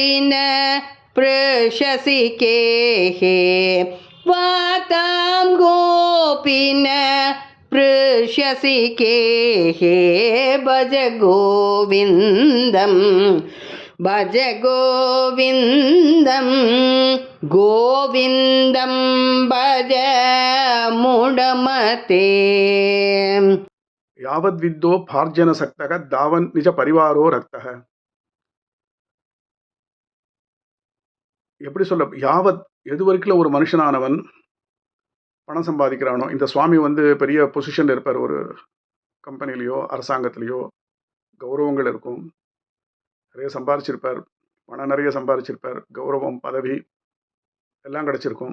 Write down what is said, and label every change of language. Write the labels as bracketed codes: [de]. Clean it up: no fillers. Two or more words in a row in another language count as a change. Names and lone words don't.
[sa] न पृच्छसि केः वार्तां गोपि न पृच्छसि केः भज गोविन्दम् भज गोविन्दं गोविन्दं भज मूढमते यावद्विद्धो पार्जन सक्तः तावन् निज परिवारो रक्तः. [ta] எப்படி சொல்ல, யாவத் எது வரைக்கும் ஒரு மனுஷனானவன் பணம் சம்பாதிக்கிறானோ, இந்த சுவாமி பெரிய பொசிஷன்ல இருப்பார், ஒரு கம்பெனிலேயோ அரசாங்கத்திலேயோ கௌரவங்கள் இருக்கும், நிறைய சம்பாதிச்சிருப்பார், பணம் நிறைய சம்பாதிச்சிருப்பார், கௌரவம் பதவி எல்லாம் கிடைச்சிருக்கும்.